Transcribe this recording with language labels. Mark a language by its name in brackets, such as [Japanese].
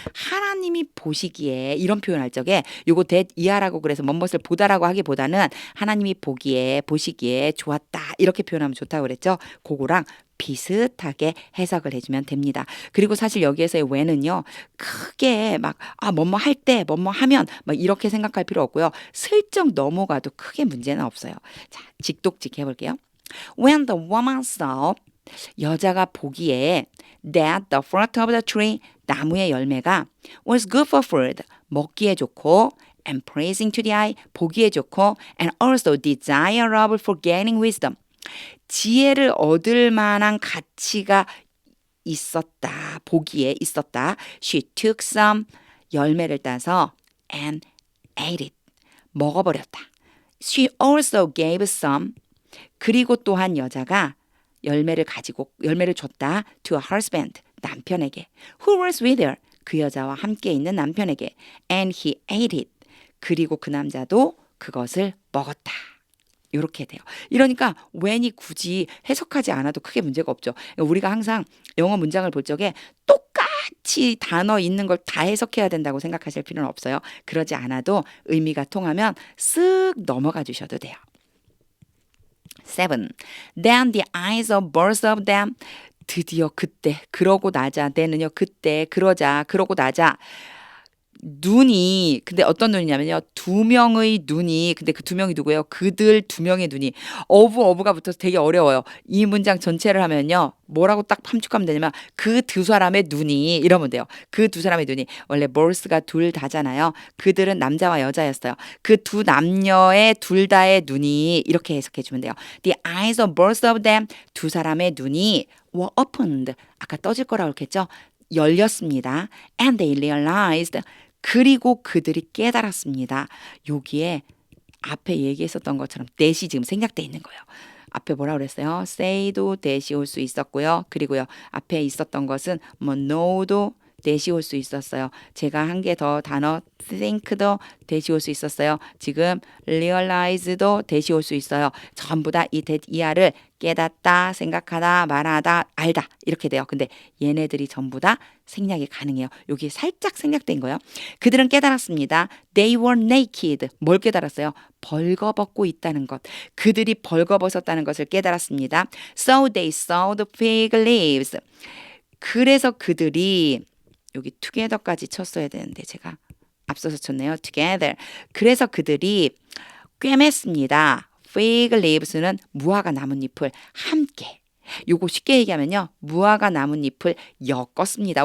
[Korean] 하나님이 보시기에 이런 표현할 적에 요거 that 이하라고 그래서 뭔것을 보다라고 하기보다는 하나님이 보기에 보시기에 좋았다 이렇게 표현하면 좋다고 그랬죠. 그거랑 비슷하게 해석을 해주면 됩니다. 그리고 사실 여기에서의 when은요 크게 막 뭐뭐 할 때 뭐뭐 하면 막 이렇게 생각할 필요 없고요. 슬쩍 넘어가도 크게 문제는 없어요. 자, 직독직 해볼게요. [English] When the woman saw [Korean] 여자가 보기에 [English] that the fruit of the tree [Korean] 나무의 열매가 [English] was good for food [Korean] 먹기에 좋고 [English] and pleasing to the eye [Korean] 보기에 좋고 [English] and also desirable for gaining wisdom [Korean] 지혜를 얻을 만한 가치가 있었다 보기에 있었다 [English] she took some [Korean] 열매를 따서 [English] and ate it [Korean] 먹어버렸다 [English] she also gave some [Korean] 그리고 또한 여자가 열매를 줬다 [English] to a husband [Korean] 남편에게 [English] who was with her [Korean] 그 여자와 함께 있는 남편에게 [English] and he ate it [Korean] 그리고 그 남자도 그것을 먹었다. 이렇게 돼요. 이러니까 when이 굳이 해석하지 않아도 크게 문제가 없죠. 우리가 항상 영어 문장을 볼 적에 똑같이 단어 있는 걸 다 해석해야 된다고 생각하실 필요는 없어요. 그러지 않아도 의미가 통하면 쓱 넘어가 주셔도 돼요. 7. [English] Then the eyes of both of them [Korean] 드디어 그때 그러고 나자 내는요 그때 그러자 그러고 나자 눈이 근데 어떤 눈이냐면요 두 명의 눈이 근데 그 두 명이 누구예요? 그들 두 명의 눈이 어부가 붙어서 되게 어려워요. 이 문장 전체를 하면요 뭐라고 딱 함축하면 되냐면 그 두 사람의 눈이 이러면 돼요. 그 두 사람의 눈이 원래 both가 둘 다잖아요. 그들은 남자와 여자였어요. 그 두 남녀의 둘 다의 눈이 이렇게 해석해 주면 돼요. [English] The eyes of both of them [Korean] 두 사람의 눈이 [English] were opened [Korean] 아까 떠질 거라고 그랬겠죠? 열렸습니다. [English] And they realized [Korean] 그리고 그들이 깨달았습니다. 여기에 앞에 얘기했었던 것처럼 that이 지금 생략돼 있는 거예요. 앞에 뭐라 그랬어요? say도 that이 올 수 있었고요. 그리고요. 앞에 있었던 것은 뭐 know도 that이 올 수 있었어요. 제가 한 개 더 단어 think도 that이 올 수 있었어요. 지금 realize도 that이 올 수 있어요. 전부 다 이 that 이하를 깨닫다, 생각하다, 말하다, 알다 이렇게 돼요. 근데 얘네들이 전부 다 생략이 가능해요. 여기 살짝 생략된 거예요. 그들은 깨달았습니다. [English] They were naked. [Korean] 뭘 깨달았어요? 벌거벗고 있다는 것. 그들이 벌거벗었다는 것을 깨달았습니다. [English] So they saw the fig leaves. [Korean] 그래서 그들이 여기 together까지 쳤어야 되는데 제가 앞서서 쳤네요. [English] together. [Korean] 그래서 그들이 꿰맸습니다. fig leaves는 무화과 나뭇잎을 함께. 요거 쉽게 얘기하면요. 무화과 나뭇잎을 엮었습니다.